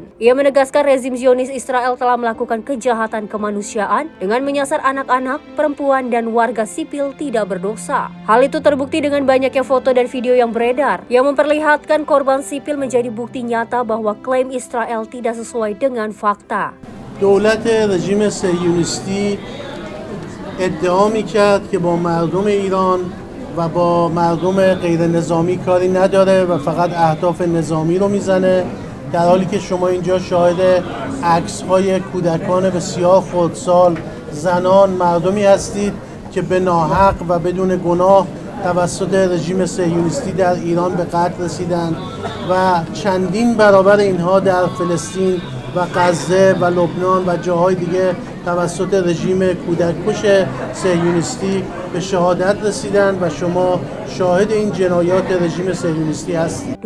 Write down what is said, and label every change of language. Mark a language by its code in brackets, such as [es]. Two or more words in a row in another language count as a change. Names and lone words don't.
[id] Ia menegaskan rezim Zionis Israel telah melakukan kejahatan kemanusiaan dengan menyasar anak-anak, perempuan, dan warga sipil tidak berdosa. Hal itu terbukti dengan banyaknya foto dan video yang beredar, yang memperlihatkan korban sipil menjadi bukti nyata bahwa klaim Israel tidak sesuai dengan fakta. [fa] دولت رژیم صهیونیستی ادعا می‌کرد که با مردم ایران و با مردم غیر نظامی کاری نداره و فقط اهداف نظامی رو میزنه، در حالی که شما اینجا شاهد عکس‌های کودکان بسیار خردسال، زنان، مردمی هستید که به ناحق و بدون گناه توسط رژیم صهیونیستی در ایران به قتل رسیدند و چندین برابر اینها در فلسطین و غزه و لبنان و جاهای دیگه توسط رژیم کودککش صهیونیستی به شهادت رسیدند و شما شاهد این جنایات رژیم صهیونیستی هستید.